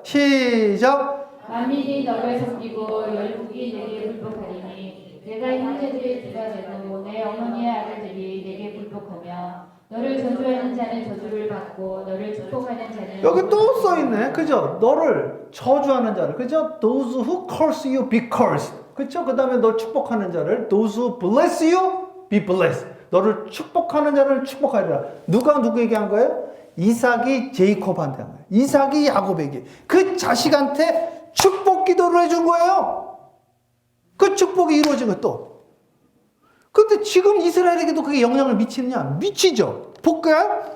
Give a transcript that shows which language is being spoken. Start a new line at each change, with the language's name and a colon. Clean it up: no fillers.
Korean: 시작. 만민이 너를 섬기고 열국이 내게 불복하리니 내가 형제들의 뒤가 되고 내 어머니의 아들들이 내게 불복하며 너를 저주하는 자는 저주를 받고 너를 축복하는 자는 여기 또 써있네. 그죠? 너를 저주하는 자를. 그죠?
English: Those who curse you be cursed.
Korean: 그죠? 그 다음에 널 축복하는 자를
English: Those who bless you be blessed.
Korean: 너를 축복하는 자를 축복하리라. 누가 누구에게 한 거예요? 이삭이 제이콥한테 한 거예요. 이삭이 야곱에게. 그 자식한테 축복 기도를 해준 거예요. 그 축복이 이루어진 거예요, 또. 근데 지금 이스라엘에게도 그게 영향을 미치느냐? 미치죠. 볼까요?